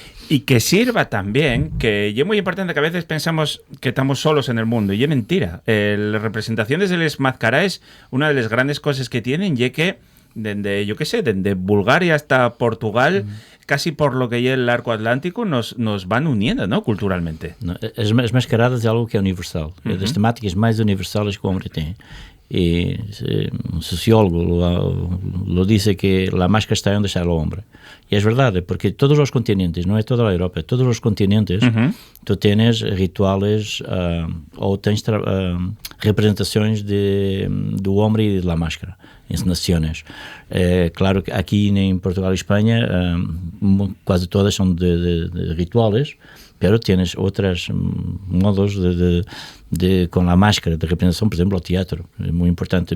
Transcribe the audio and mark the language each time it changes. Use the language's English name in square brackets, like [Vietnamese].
[Spanish] Y que sirva también, que es muy importante que a veces pensamos que estamos solos en el mundo, y es mentira. Las representaciones de les mascaraes, una de las grandes cosas que tienen, y que desde Bulgaria hasta Portugal, casi por lo que es el arco atlántico, nos van uniendo, ¿no? Culturalmente. [Portuguese] No, as mascaradas é algo que é universal. É das temáticas mais universais que o homem tem. [Spanish] E un sociólogo lo dice que la máscara está onde está el hombre. Y es verdad, porque todos los continentes, no es toda la Europa, todos los continentes, tú tienes rituales [Portuguese] ou tens representações do homem e da máscara, encenações. [Spanish] Claro que aquí en Portugal y España quase todas son de rituales, pero tienes otros modos con la máscara de representación, por ejemplo, el teatro, es muy importante.